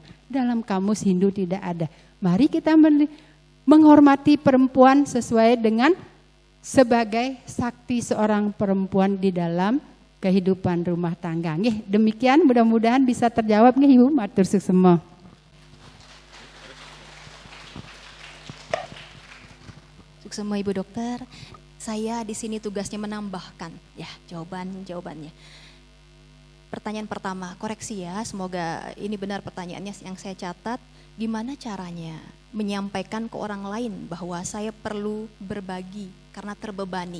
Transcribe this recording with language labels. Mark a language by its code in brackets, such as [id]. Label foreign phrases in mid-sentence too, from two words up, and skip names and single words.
[id] Dalam kamus Hindu tidak ada. Mari kita menghormati perempuan sesuai dengan sebagai sakti seorang perempuan di dalam kehidupan rumah tangga. Nggih, demikian mudah-mudahan bisa terjawab nggih Ibu, [ban] matur suksema. [id] Suksema Ibu Dokter. Saya di sini tugasnya menambahkan ya jawabannya. Pertanyaan pertama, koreksi ya, semoga ini benar pertanyaannya yang saya catat. Gimana caranya menyampaikan ke orang lain bahwa saya perlu berbagi karena terbebani?